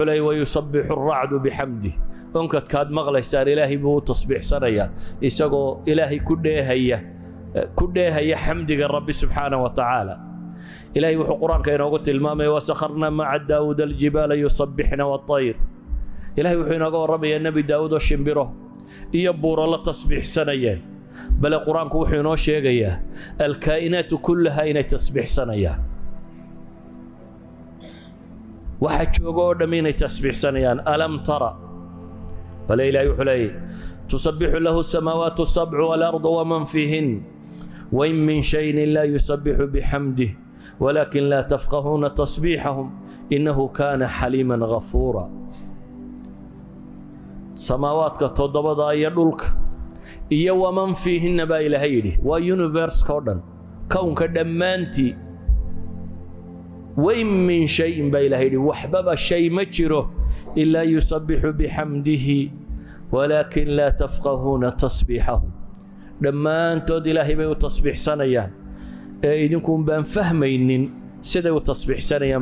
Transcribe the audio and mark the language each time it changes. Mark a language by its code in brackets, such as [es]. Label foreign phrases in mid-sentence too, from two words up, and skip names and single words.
[so] leeyay [ar] ويسبح الرعد بحمده [so] onkadkaad maqlaysaan ilaahay buu u tasbiixsanayaa isagoo ilaahay ku dheehaya xamdiga rabbi [ar] سبحانه وتعالى [so] ilaahay wuxuu qur-aanka inoogu tilmaamaya [ar] وسخرنا مع داود الجبال يسبحن والطير [so] ilaahay wuxuu inooga warramayaa nebi daawuud oo shimbiro iyo buuro la tasbiixsanayeen bal quraanku wuxuu inoo sheegayaa [ar] الكائنات كلها [so] inay tasbiixsanayaan waxa jooga oo dhammaan inay tasbiixsanayaan [ar] ألم تر [so] bal ilaahay wuxuu leeyahay [ar] تسبح له السماوات السبع والأرض ومن فيهن وإن من شيء إلا يسبح بحمده ولكن لا تفقهون تسبيحهم إنه كان حليما غفورا [so] samaawaadka toddobada iyo dhulka iyo [ar] ومن فيهن [so] baa ilaahay yidhi waa universe-ka oo dhan kownka dhammaantii [ar] وإن من شيء [so] baa ilaahay yidhi waxbaba shay ma jiro ilaa [ar] يسبح بحمده ولكن لا تفقهون تسبيحهم [so] dhammaantood ilaahay bay u tasbiixsanayaan ee idinkuun baan fahmaynin siday u tasbiixsanayaan